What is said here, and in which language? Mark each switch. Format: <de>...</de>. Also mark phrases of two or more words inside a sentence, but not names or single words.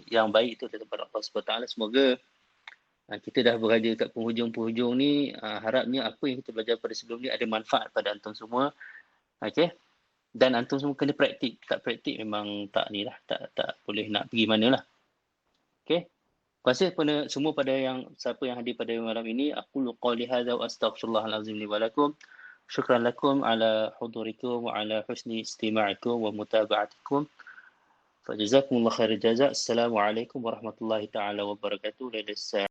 <ms>Yang baik itu daripada Allah SWT. Semoga kita dah berada kat penghujung-penghujung ni. Harapnya apa yang kita belajar pada sebelum ni ada manfaat pada antum semua. Okay. Dan antum semua kena praktik. Tak praktik memang tak ni lah. Tak boleh nak pergi mana lah. Okay. Terima kasih kepada semua siapa yang hadir pada malam ini.</ms> <ar>أقول قولي هذا وأستغفر الله العظيم لي ولكم. شكرا لكم على حضوركم وعلى حسن استماعكم ومتابعتكم. فجزاكم الله خير الجزاء. السلام عليكم ورحمة الله تعالى وبركاته.</ar>